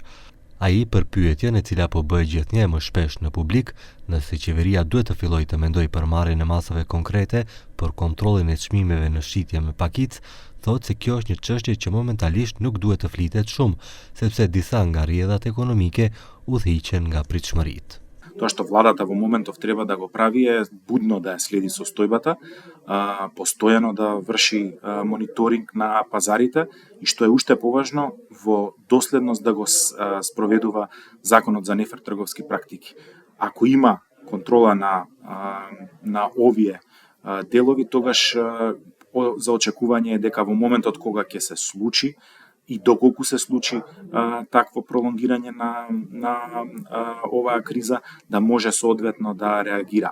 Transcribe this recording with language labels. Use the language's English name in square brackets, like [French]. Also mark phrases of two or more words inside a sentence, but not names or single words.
[Albanian] Ai për pyetjen e cila po bëhet gjithnjë më shpesh në publik, nëse qeveria duhet të fillojë të mendojë për marrjen e masave konkrete për kontrollin e çmimeve në shitje me pakicë, thotë se kjo është një çështje që momentalisht nuk duhet të flitet shumë, sepse disa nga rrjedhat ekonomike udhhiqen nga pritshmëritë. [Macedonian] Тоа што владата во моментов треба да го прави е будно да ја следи состојбата, постојано да врши мониторинг на пазарите и што е уште поважно, во доследност да го спроведува законот за нефер трговски практики. Ако има контрола на овие делови, тогаш за очекување е дека во моментот кога ќе се случи и доколку се случи такво пролонгирање на оваа криза, да може соодветно да реагира.